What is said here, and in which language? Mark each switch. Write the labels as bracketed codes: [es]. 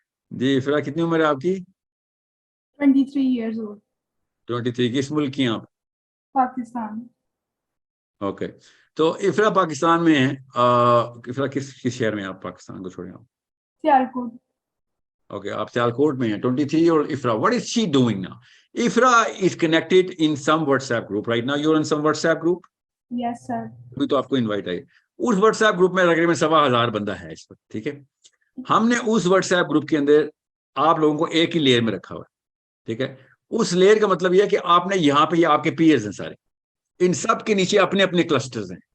[ur] جی افرا, کتنی عمر ہے آپ کی؟ [en] 23 years old. [ur] 23. کس ملک کی ہیں آپ؟ پاکستان. اوکے, تو افرا پاکستان میں ہیں. افرا کس شہر میں ہیں آپ پاکستان کو چھوڑے آپ؟ سیالکوٹ. اوکے, آپ سیالکوٹ میں ہیں. [en] 23 اور Ifra, what is she doing now? Ifra is connected in some WhatsApp group right now. You're in some WhatsApp group. Yes sir. [ur] ابھی تو آپ کو انوائٹ آئی. اس واٹس ایپ گروپ میں تقریباً 1,000 بندہ ہے اس وقت, ٹھیک ہے. ہم نے اس واٹس ایپ گروپ کے اندر آپ لوگوں کو ایک ہی لیئر میں رکھا ہوا ہے, ٹھیک ہے. اس لیئر کا مطلب یہ ہے کہ آپ نے یہاں پہ, یہ آپ کے پیئرز ہیں سارے, ان سب کے نیچے اپنے اپنے کلسٹرز ہیں.